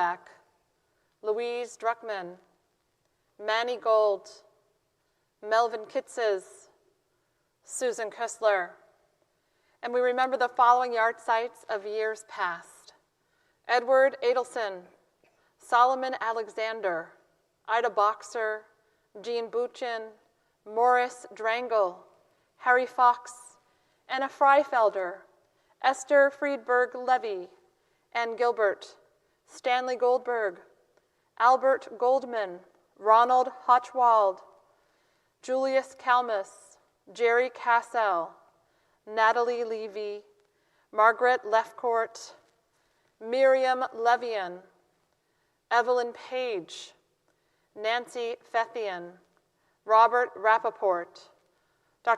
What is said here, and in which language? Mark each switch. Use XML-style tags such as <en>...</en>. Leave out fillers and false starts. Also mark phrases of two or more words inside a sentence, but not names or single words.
<en>Ruth Miriam Devak, Louise Druckman, Manny Gold, Melvin Kitzes, Susan Kessler. And we remember the following yard sites of years past: Edward Adelson, Solomon Alexander, Ida Boxer, Jean Buchin, Morris Drangle, Harry Fox, Anna Freifelder, Esther Friedberg Levy, Ann Gilbert, Stanley Goldberg, Albert Goldman, Ronald Hochwald, Julius Kalmus, Jerry Cassell, Natalie Levy, Margaret Lefcourt, Miriam Levian, Evelyn Page, Nancy Fethian, Robert Rappaport, Dr.</en>